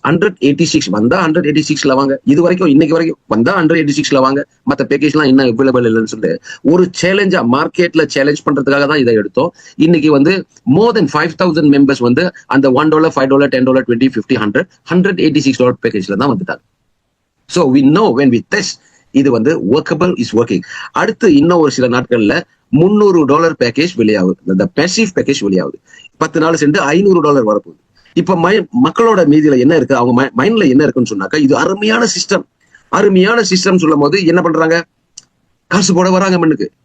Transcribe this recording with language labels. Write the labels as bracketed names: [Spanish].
[Tamil] 186 வந்தா 186ல வாங்க. இது வரைக்கும் இன்னைக்கு வரைக்கும் வந்தா 186ல வாங்க. மத்த பேக்கேஜ் எல்லாம் இன்னும் அவைலபிள் இல்லைன்னு சொல்லிட்டு ஒரு சேலஞ்சா மார்க்கெட்ல சேலஞ்ச் பண்றதுக்காக தான் இதை எடுத்தோம். இன்னைக்கு வந்து [English] more than [Tamil] 5,000 மெம்பர்ஸ் வந்து அந்த $1, $5, $10, $20, $50, $100, $186 பேக்கேஜ்ல தான் வந்துட்டாங்க. [English] So we know when we test [Tamil] இது வந்து [English] workable is working. [Tamil] அடுத்து இன்னும் ஒரு சில நாட்கள்ல $300 பேக்கேஜ் வெளியாகுது. இந்த பேசிவ் பேக்கேஜ் வெளியாகுது. 10 நாள் சென்று $500 வரப்போகுது. இப்ப மக்களோட மீதியில என்ன இருக்கு, அவங்க மைண்ட்ல என்ன இருக்குன்னு சொன்னாக்கா, இது அருமையான சிஸ்டம். அருமையான சிஸ்டம் சொல்லும் போது என்ன பண்றாங்க, காசு போட வராங்க மண்ணுக்கு.